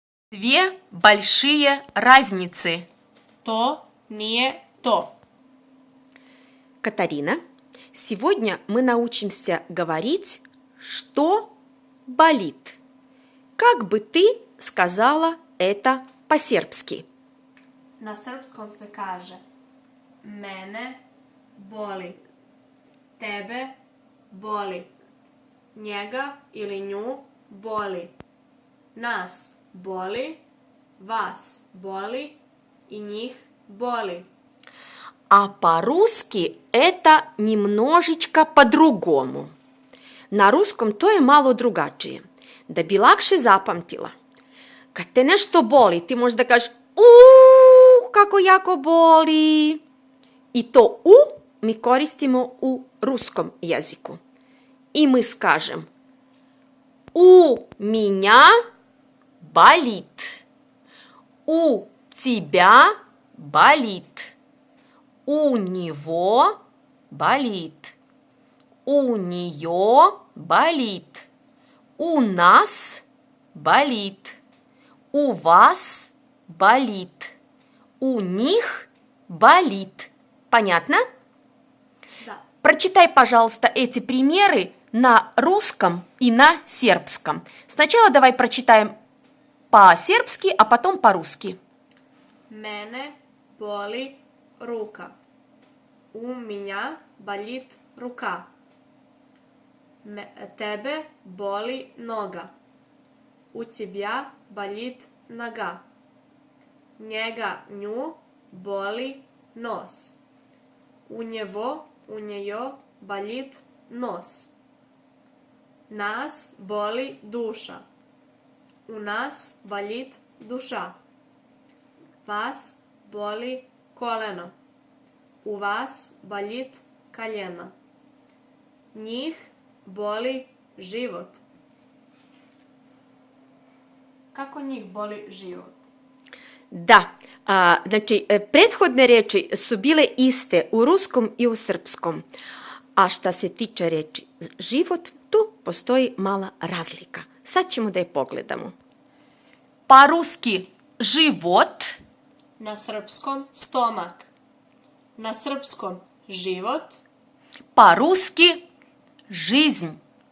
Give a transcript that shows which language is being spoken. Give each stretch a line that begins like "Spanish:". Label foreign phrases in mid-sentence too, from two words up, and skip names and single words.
Russian: Две большие разницы.
Serbian: То nije to.
Russian: Катарина, сегодня мы научимся говорить, что болит. Как бы ты сказала это по-сербски?
Serbian: Na srpskom se kaže mene boli, tebe boli, njega ili nju boli, nas boli, vas boli i njih boli.
Russian: А по-русски это немножечко по-другому. На русском
Serbian: то je malo drugačije. Da bi lakše zapamtila. Kad te nešto boli, ti možeš da kažeš kako jako boli. I to mi koristimo u ruskom jeziku. I mi
Russian: скажем у меня болит. У тебя болит. У него болит. У нее болит. У нас болит. У вас болит. У них болит. Понятно?
Serbian: Da.
Russian: Прочитай, пожалуйста, эти примеры на русском и на сербском. Сначала давай прочитаем по-сербски, а потом по-русски.
Serbian: Mene boli ruka.
Russian: U меня болит рука.
Serbian: Tebe boli noga.
Russian: У тебя болит нога.
Serbian: Njega, nju boli nos.
Russian: У него, у нее болит нос.
Serbian: Нас boli duša.
Russian: У нас болит душа.
Serbian: Vas boli koleno.
Russian: U vas болит колено.
Serbian: Njih boli život. Kako njih boli život? Da, znači prethodne reči su bile iste u ruskom i u srpskom. A šta se tiče reči život, tu postoji mala razlika. Sad ćemo da je pogledamo.
Russian: По-русски живот,
Serbian: Na srpskom stomak. Na srpskom život.
Russian: по-русски жизнь.